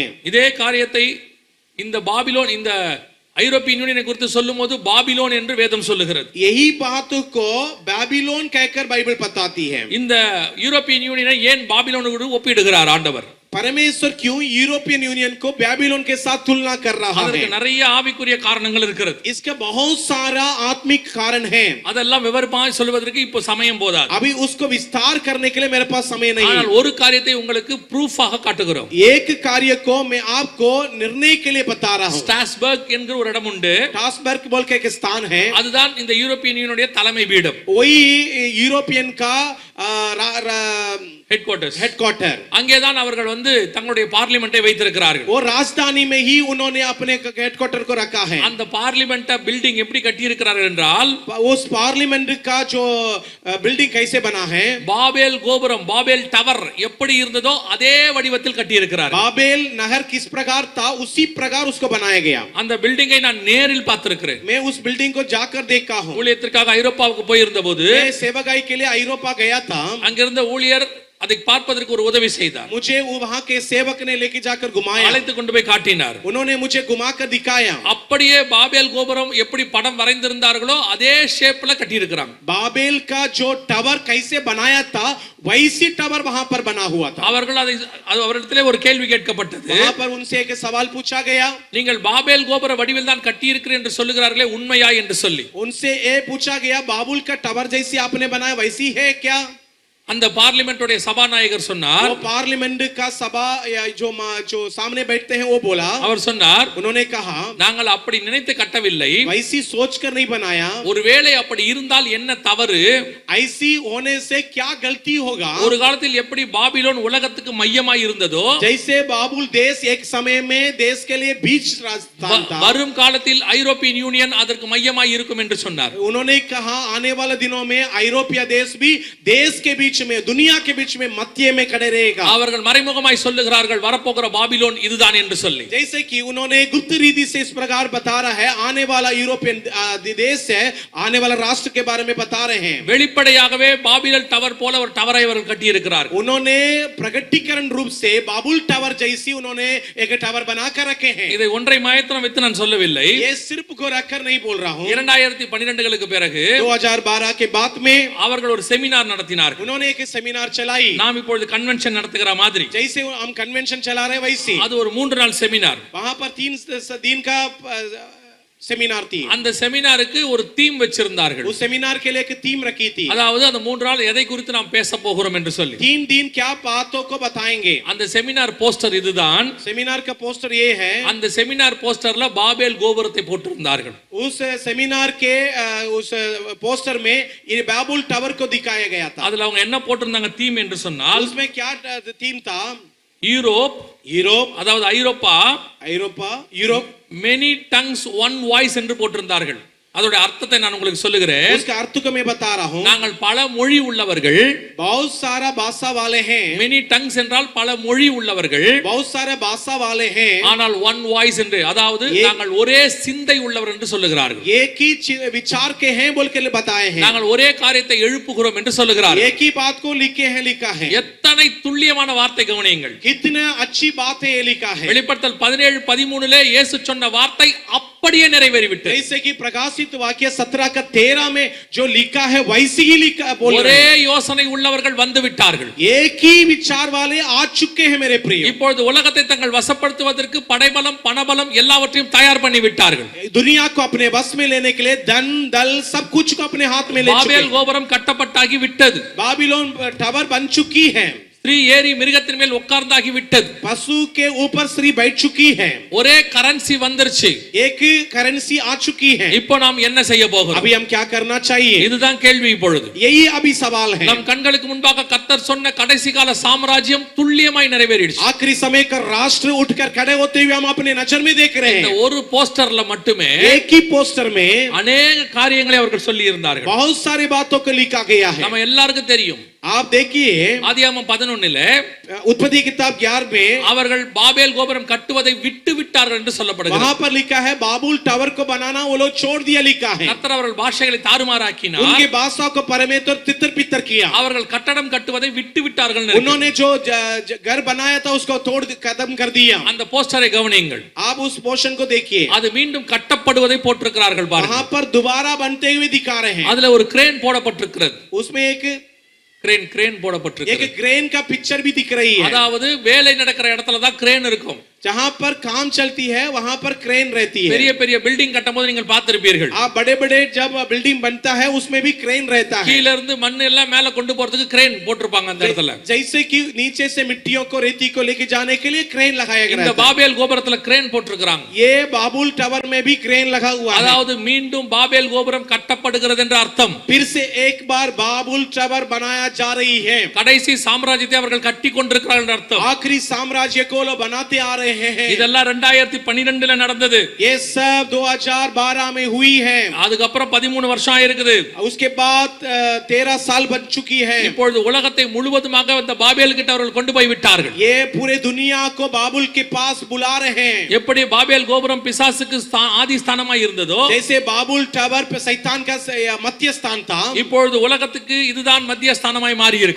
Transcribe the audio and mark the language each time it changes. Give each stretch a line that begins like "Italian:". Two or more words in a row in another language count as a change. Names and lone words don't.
Tamil: இதே காரியத்தை இந்த பாபிலோன் இந்த ஐரோப்பிய யூனியனை குறித்து சொல்லும்போது பாபிலோன் என்று வேதம் சொல்லுகிறது.
Hindi: यही बात को बाबिलोन कहकर बाइबल बताती है.
Tamil: இந்த யூரோப்பியன் யூனியனை ஏன் பாபிலோனோடு ஒப்பிடுகிறார் ஆண்டவர்?
Hindi: परमेश्वर क्यों यूरोपियन यूनियन को बैबिलोन के साथ तुलना कर रहा
Tamil: அதற்கு
Hindi: है?
Tamil: நிறைய ஆவிக்குரிய காரணங்கள் இருக்கிறது.
Hindi: इसका बहुत सारा आत्मिक कारण है.
Tamil: அதெல்லாம் விவரமாய் சொல்வதற்கு இப்போ சமயம் போதாது.
Hindi: अभी उसको विस्तार करने के लिए मेरे पास समय नहीं
Tamil: ஆனால்
Hindi: है.
Tamil: ஒரு காரியத்தை உங்களுக்கு ப்ரூஃபாக காட்டுகிறோம்.
Hindi: एक कार्य को मैं आपको निर्णय के लिए बता रहा हूँ.
Tamil: ஸ்டாஸ்பர்க் என்கிற ஒரு இடம் உண்டு.
Hindi: टास्बर्ग बोल के एक स्थान है.
Tamil: அதுதான் இந்த யூரோப்பியன் யூனியனுடைய தலைமை பீடம்,
Hindi: वही यूरोपियन का हेडक्वार्टर.
Tamil: அங்கேதான் அவர்கள் வந்து தங்களுடைய பார்லிமெண்டை வைத்திருக்கிறார்கள்.
Hindi: वो राजधानी में ही उन्होंने अपने हेडक्वार्टर को रखा है.
Tamil: அந்த
English: parliament building
Tamil: எப்படி கட்டி இருக்கிறார்கள் என்றால்,
Hindi: उस पार्लियामेंट का जो बिल्डिंग कैसे बना है,
Tamil: பாபேல் கோபுரம், பாபேல் டவர் எப்படி இருந்ததோ அதே வடிவத்தில் கட்டி இருக்கிறார்கள்.
Hindi: बाबेल नहर किस प्रकार था उसी प्रकार उसको बनाया गया.
Tamil: அந்த பில்டிங்கை நான் நேரில் பார்த்திருக்கிறேன்.
Hindi: मैं उस बिल्डिंग को जाकर देखा हूँ.
Tamil: ஊழியத்திற்காக ஐரோப்பாவுக்கு போயிருந்தபோது
Hindi: मैं सेवागाई के लिए यूरोपा गया था.
Tamil: அங்கிருந்த ஊழியர் அதை பார்ப்பதற்கு ஒரு உதவி செய்தார்.
Hindi: मुझे वहां के सेवक ने लेके जाकर घुमाया,
Tamil: அழைத்து கொண்டு போய் காட்டினார்.
Hindi: उन्होंने मुझे घुमाकर दिखाया.
Tamil: அப்படியே பாபேல் கோபுரம் எப்படி படம் வரைந்திருந்தார்களோ அதே ஷேப்ல கட்டி இருக்கிறாங்க.
Hindi: बाबेल का जो टावर कैसे बनाया था वैसी टावर वहां पर बना हुआ था.
Tamil: அவர்கள் அதை அவரிடத்திலே ஒரு கேள்வி கேட்கப்பட்டது.
Hindi: वहां पर उनसे एक सवाल पूछा गया,
Tamil: நீங்கள் பாபேல் கோபுர வடிவில் தான் கட்டி இருக்கிறீர்கள் என்று சொல்லுகிறார்களே, உண்மையா என்று சொல்லி.
Hindi: उनसे ये पूछा गया बाबुल का टावर जैसी आपने बनाया वैसी है क्या?
Tamil: அந்த பார்லிமென்ட்டுடைய சபாநாயகர் சொன்னார்,
Hindi: वो पार्लियामेंट का सभा या जो सामने बैठते हैं वो बोला,
Tamil: அவர் சொன்னார்,
Hindi: उन्होंने कहा
Tamil: நாங்கள் அப்படி நினைத்து கட்டவில்லை,
Hindi: वैसी सोचकर नहीं बनाया.
Tamil: ஒருவேளை அப்படி இருந்தால் என்ன தவறு,
Hindi: ऐसी होने से क्या गलती होगा?
Tamil: ஒரு காலத்தில் எப்படி பாபிலோன் உலகத்துக்கு மையமாய் இருந்ததோ,
Hindi: जैसे बाबुल देश एक समय में देश के लिए बीच स्थान था,
Tamil: வரும் காலத்தில் ஐரோப்பியன் யூனியன் அதற்கு மையமாய் இருக்கும் என்று சொன்னார்.
Hindi: उन्होंने कहा आने वाले दिनों में यूरोपीय देश भी देश के बीच में, दुनिया के बीच में, मध्य में खड़े रहेगा.
Tamil: அவர்கள் மறைமுகமாய் சொல்லுகிறார்கள் வரப்போகிற பாபிலோன் இதுதான் என்று சொல்லி.
Hindi: जैसे कि उन्होंने गुप्त रीति से इस प्रकार बता रहा है, आने वाला यूरोपियन देश है, आने वाला राष्ट्र के बारे में बता रहे हैं.
Tamil: வெளிப்படையாகவே பாபிலோன் டவர் போல ஒரு டவரை அவர்கள் கட்டி இருக்கிறார்கள்.
Hindi: उन्होंने प्रकटीकरण रूप से बाबुल टावर जैसी उन्होंने एक टावर बनाकर रखे हैं.
Tamil: இதை ஒன்றை மாத்திரம் வைத்து நான் சொல்லவில்லை,
Hindi: ये सिर्फ को रखकर नहीं बोल रहा हूं.
Tamil: 2012க்கு பிறகு
Hindi: 2012 के बाद में
Tamil: அவர்கள் ஒரு செமினார் நடத்தினார்கள்.
Hindi: उन्होंने एक सेमिनार चलाई.
Tamil: நாம் இப்பொழுது கன்வென்ஷன் நடத்துகிற மாதிரி,
Hindi: जैसे हम कन्वेंशन चला रहे वैसे
Tamil: அது ஒரு 3 நாள் செமினார்.
Hindi: वहां पर 3 दिन का सेमिनार थी.
Tamil: அந்த செமினாருக்கு ஒரு தீம் வச்சிருந்தார்கள்.
Hindi: उस सेमिनार के लिए एक थीम रखी थी.
Tamil: அதாவது அந்த 3 நாள் எதை குறித்து நாம் பேச போகிறோம் என்று சொல்லி.
Hindi: 3 दिन क्या बातों को बताएंगे.
Tamil: அந்த
English: seminar poster
Tamil: இதுதான்.
Hindi: सेमिनार का पोस्टर ये है.
Tamil: அந்த
English: seminar posterல
Tamil: பாபேல் கோபுரத்தை போட்டிருந்தார்கள்.
Hindi: उस सेमिनार के उस पोस्टर में ये बाबुल टावर को दिखाया गया था.
Tamil: அதுல அவங்க என்ன போட்டிருந்தாங்க தீம் என்று சொன்னால்,
Hindi: उसमें क्या थीम था?
Tamil: யூரோப், அதாவது ஐரோப்பா,
Hindi: यूरोप
English: many tongues one voice
Tamil: என்று போட்டிருந்தார்கள். அதோட அர்த்தத்தை நான் உங்களுக்கு சொல்லுகிறேன்.
Hindi: उसका अर्थ को मैं बता रहा हूं.
Tamil: நாங்கள் பல மொழி உள்ளவர்கள்.
Hindi: बहुत सारा भाषा वाले हैं.
English: many tongues
Tamil: என்றால் பல மொழி உள்ளவர்கள்.
Hindi: बहुत सारे भाषा वाले हैं.
Tamil: ஆனால்
English: one voice
Tamil: என்று, அதாவது நாங்கள் ஒரே சிந்தை உள்ளவர் என்று சொல்லுகிறார்கள்.
Hindi: एक ही विचार के हैं बोल के बताए हैं.
Tamil: நாங்கள் ஒரே காரியத்தை எழுப்புகிறோம் என்று சொல்லுகிறார்கள்.
Hindi: एक ही बात को लिखा है.
Tamil: எத்தனை துல்லியமான வார்த்தை கவனியுங்கள்.
Hindi: कितना अच्छी बात है ये लिखा है.
Tamil: வெளிப்படுத்தல் 17:13 இயேசு சொன்ன வார்த்தை அப்படியே நிறைவேறிவிட்டது.
Hindi: जैसे कि प्रकाशित वाक्य 17 का 13 में जो लिखा है वैसे ही लिखा बोल रहे हैं.
Tamil: ஒரே யோசனை உள்ளவர்கள் வந்து விட்டார்கள்.
Hindi: एक ही विचार वाले आ चुके हैं मेरे प्रिय.
Tamil: இப்பொழுது உலகத்தை தங்கள் வசப்படுத்துவதற்கு படைபலம் பணபலம் எல்லாவற்றையும் தயார் பண்ணி விட்டார்கள்.
Hindi: दुनिया को अपने बस में लेने के लिए धन दल सब कुछ को अपने हाथ में ले चुके हैं.
Tamil: பாபேல் கோபுரம் கட்டப்பட்டாகி விட்டது.
Hindi: बाबिलोन टावर बन चुकी है.
Tamil: ஸ்ரீ ஏறி மிருகத்தின் மேல் உட்கார்ந்தாகி விட்டது.
Hindi: पशु के ऊपर स्त्री बैठ चुकी है.
Tamil: ஒரே கரன்சி வந்துருச்சு.
Hindi: एक करेंसी आ चुकी है.
Tamil: இப்போ நாம் என்ன செய்ய போகிறோம்?
Hindi: अभी हम क्या करना चाहिए?
Tamil: இதுதான் கேள்வி இப்பொழுது.
Hindi: यही अभी सवाल है.
Tamil: நம் கண்களுக்கு முன்பாக கர்த்தர் சொன்ன கடைசி கால சாம்ராஜ்யம் துல்லியமாய் நிறைவேறிடுச்சு.
Hindi: आखिरी समय का राष्ट्र उठकर खड़े होते हुए हम अपने नजर में देख रहे
Tamil: இந்த
Hindi: हैं.
Tamil: ஒரு போஸ்டர்ல மட்டுமே
Hindi: एक ही पोस्टर में
Tamil: अनेक காரியங்களை அவர்கள் சொல்லி இருந்தார்கள்.
Hindi: बहुत सारी बातों को लिखा गया है.
Tamil: நம்ம எல்லாருக்கும் தெரியும்.
Hindi: आप देखिए
Tamil: ஆதியாகமம் 11
Hindi: उत्पत्ति किताब 11 में
Tamil: அவர்கள் பாபேல் கோபுரம் கட்டுவதை விட்டு விட்டார்கள் என்று சொல்லப்படுகிறது.
Hindi: वहां पर लिखा है बाबुल टावर को बनाना वो लोग छोड़ दिया लिखा है.
Tamil: கர்த்தர் அவர்கள் பாஷைகளை தாறுமாறாக்கினார்.
Hindi: उनके भाषा को परमेश्वर तितर पितर किया.
Tamil: அவர்கள் கட்டடம் கட்டுவதை விட்டு விட்டார்கள்.
Hindi: उन्होंने जो घर बनाया था उसको तोड़ खत्म कर दिया.
Tamil: அந்த போஸ்டரை கவனியுங்கள்.
Hindi: आप उस पोर्शन को देखिए.
Tamil: அது மீண்டும் கட்டப்படுவதை போட்டிருக்கிறார்கள் பாருங்க.
Hindi: वहां पर दोबारा बनते हुए दिखा रहे हैं.
Tamil: அதுல ஒரு கிரேன் போடப்பட்டிருக்கிறது.
Hindi: उसमें एक
Tamil: கிரேன் போடப்பட்டிருக்கிறது.
Hindi: एक क्रेन का पिक्चर भी दिख रही है.
Tamil: அதாவது வேலை நடக்கிற இடத்துல தான் கிரேன் இருக்கும்.
Hindi: जहां पर काम चलती है वहां पर क्रेन रहती है.
Tamil: பெரிய பெரிய பில்டிங் கட்டும்போது நீங்கள் பார்த்திருப்பீர்கள்.
Hindi: आप बड़े-बड़े जब बिल्डिंग बनता है उसमें भी क्रेन रहता है.
Tamil: கீழ இருந்து மண் எல்லாம் மேல கொண்டு போறதுக்கு கிரேன் போட்டுருப்பாங்க அந்த இடத்துல.
Hindi: जैसे कि नीचे से मिट्टियों को रेती को लेके जाने के लिए क्रेन लगाया गया है.
Tamil: இந்த பாபேல் கோபுரத்துல கிரேன் போட்டுருக்காங்க.
Hindi: ये बाबुल टावर में भी क्रेन लगा हुआ है.
Tamil: அதாவது மீண்டும் பாபேல் கோபுரம் கட்டப்படுகிறது என்ற அர்த்தம்.
Hindi: फिर से एक बार बाबुल टावर बनाया जा रही है.
Tamil: கடைசி சாம்ராஜ்யத்தை அவர்கள் கட்டி கொண்டிருக்கிறார்கள் என்ற அர்த்தம்.
Hindi: आखिरी साम्राज्य को लोग बनाते आ रहे हैं.
Tamil: இதெல்லாம் 2012 நடந்தது.
Hindi: ये सब 2012 में हुई है.
Tamil: அதுக்கப்புறம் 13 வருஷம் ஆயிருக்குது.
Hindi: उसके बाद 13 साल बन चुकी है.
Tamil: இப்பொழுது உலகத்தை முழுவதுமாக அந்த பாபேல் கிட்ட அவர்கள் கொண்டு போய் விட்டார்கள்.
Hindi: ये पूरे दुनिया को बाबुल के पास बुला रहे हैं.
Tamil: எப்படி பாபேல் கோபுரம் பிசாசுக்கு ஆதி ஸ்தானமாய் இருந்ததோ,
Hindi: जैसे बाबुल टावर पे शैतान का मध्य स्थान था,
Tamil: இப்பொழுது உலகத்துக்கு இதுதான் மத்திய ஸ்தானமாய் மாறி இருக்கு.